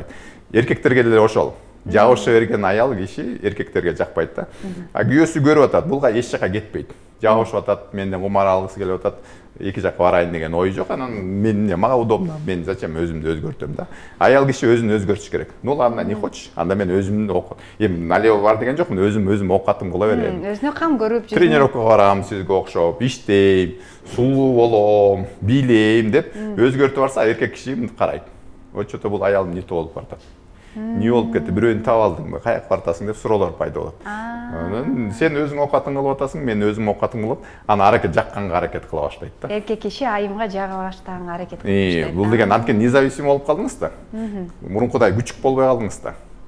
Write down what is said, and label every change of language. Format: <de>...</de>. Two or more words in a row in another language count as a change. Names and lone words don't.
<ky>Эркектерге деле ошол. Жабыша берген аял киши эркектерге жакпайт да. А күйөөсү көрүп атат, булга эч жака кетпейт. Жабышып атат, менден кумар алгысы келип атат, эки жакка барайын деген ой жок. Анан мен мага удобно, мен зачем өзүмдү өзгөртөм да. Аял киши өзүн өзгөртүш керек.</ky> <ru>Ну ладно, не хочешь?</ru> <ky>Анда мен өзүмдү эми налево бар деген жокмун, өзүм оокатым кыла берейин. Өзүнө кам көрүп, тренировкага барам, сизге окшоп, иштейм, сулуу болом, бийлейм деп өзгөртүп барса, эркек киши мынтип карайт.</ky> <ru>Вот что-то</ru> <ky>бул аялым</ky> <ru>не то</ru> <ky>болуп баратат. Не болуп кетти, бирөөнү таап алдыңбы, каяка баратасың деп суроолор пайда болот. Анан сен өзүң оокатың кылып атасың, мен өзүм оокатым кылып, аны аракет жакканга аракет кыла баштайт да. Эркек киши айымга жага баштаганга аракет кылып баштайт. Бул деген анткени независим болуп калдыңыз да. Мурункудай күчүк болбой калдыңыз да.</ky>